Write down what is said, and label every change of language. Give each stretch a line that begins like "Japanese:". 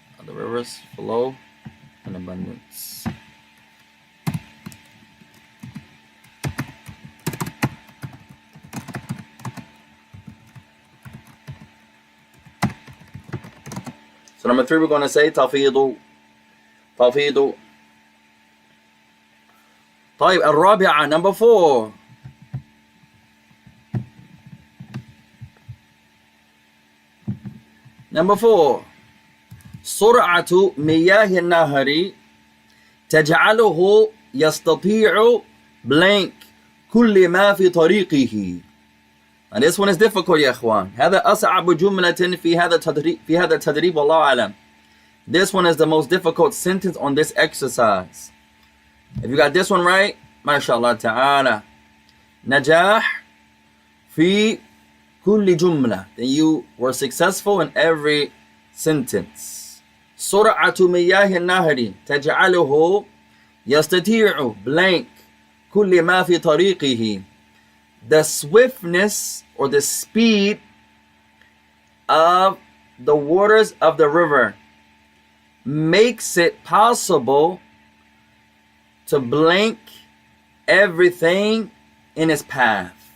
English: The rivers flow in abundance. So number 3, we're going to say تفيض.
Arabic: طيب الرابعة,
English: number 4. Number 4.
Arabic: سرعة مياه النهر تجعله يستطيع blank كل ما في طريقه.
English: And this one is difficult يا إخوان.
Arabic: هذا أصعب جملة في هذا التدريب والله أعلم.
English: This one is the most difficult sentence on this exercise. If you got this one right, ما شاء الله تعالى,
Arabic: نجاح في كل جملة,
English: then you were successful in every sentence.
Arabic: سرعة مياه النهر تجعله يستطيع blank كل ما في طريقه.
English: The swiftness or the speed of the waters of the river makes it possible to blank everything in its path.